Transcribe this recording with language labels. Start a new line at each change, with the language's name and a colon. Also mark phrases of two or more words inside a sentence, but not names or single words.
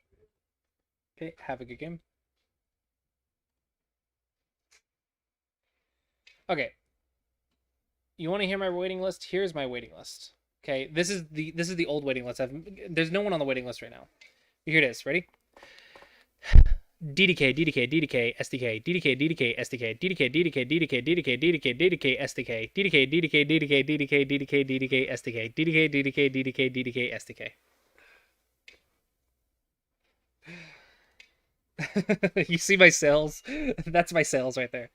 English: Okay, have a good game. Okay. You want to hear my waiting list? Here's my waiting list. Okay, this is the old waiting list. There's no one on the waiting list right now. Here it is. Ready? DDK, DDK, DDK, SDK, DDK, DDK, SDK, DDK, DDK, DDK, DDK, DDK, DDK, SDK, DDK, DDK, DDK, DDK, DDK, DDK, SDK, DDK, DDK, DDK, DDK, SDK. You see my sales? That's my sales right there.